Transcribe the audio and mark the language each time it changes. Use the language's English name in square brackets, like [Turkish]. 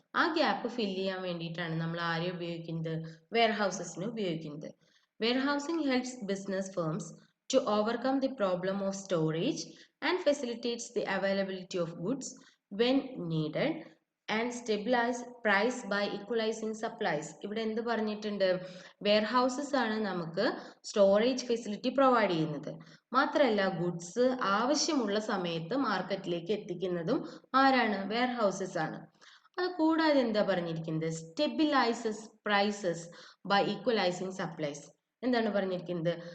[Malayalam] ആ gap fill ചെയ്യാൻ വേണ്ടിയിട്ടാണ് നമ്മൾ ആരെ ഉപയോഗിക്കുന്നത്? വെയർഹൗസസിനെ ഉപയോഗിക്കുന്നത്. [English] Warehousing helps business firms to overcome the problem of storage and facilitates the availability of goods when needed and stabilize price by equalizing supplies. [Malayalam] ഇവിടെ എന്ത് പറഞ്ഞിട്ടുണ്ട്? വെയർഹൗസസ് ആണ് നമുക്ക് സ്റ്റോറേജ് ഫെസിലിറ്റി പ്രൊവൈഡ് ചെയ്യുന്നത്. മാത്രമല്ല ഗുഡ്സ് ആവശ്യമുള്ള സമയത്ത് മാർക്കറ്റിലേക്ക് എത്തിക്കുന്നതും ആരാണ്? വെയർഹൗസസ് ആണ്. അത് കൂടാതെ എന്താ പറഞ്ഞിരിക്കുന്നത്? [English] Stabilises prices by equalising supplies. [Malayalam] എന്താണ് പറഞ്ഞിരിക്കുന്നത്?